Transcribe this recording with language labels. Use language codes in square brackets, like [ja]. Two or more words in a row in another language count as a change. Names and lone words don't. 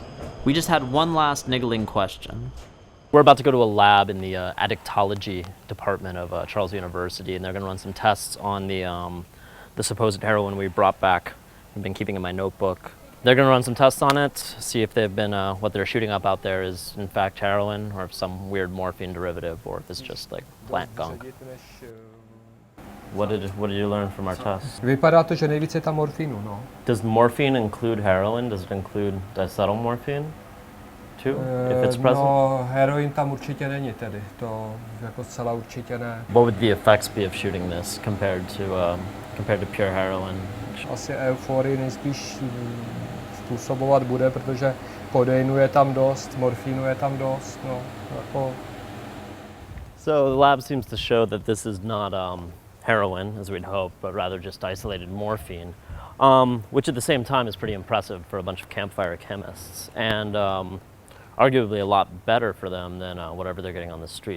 [en] We just had one last niggling question. We're about to go to a lab in the addictology department of Charles University, and they're going to run some tests on the supposed heroin we brought back. I've been keeping in my notebook. They're going to run some tests on it, see if they've been what they're shooting up out there is in fact heroin, or if some weird morphine derivative, or if it's just like plant gunk. What did you learn from our test? [cs] Vypadá to, že nejvíce je tam morfínu, no. [en] Does morphine include heroin? Does it include diacetylmorphine too, if it's present? [cs] No, heroin tam určitě není tedy, to jako zcela určitě ne. [en] What would the effects be of shooting this compared to pure heroin? [cs] Asi euforii nejspíš způsobovat bude, protože kodeinu je tam dost, morfínu je tam dost, no, jako. [en] So the lab seems to show that this is not heroin, as we'd hope, but rather just isolated morphine. which at the same time is pretty impressive for a bunch of campfire chemists, and arguably a lot better for them than whatever they're getting on the street.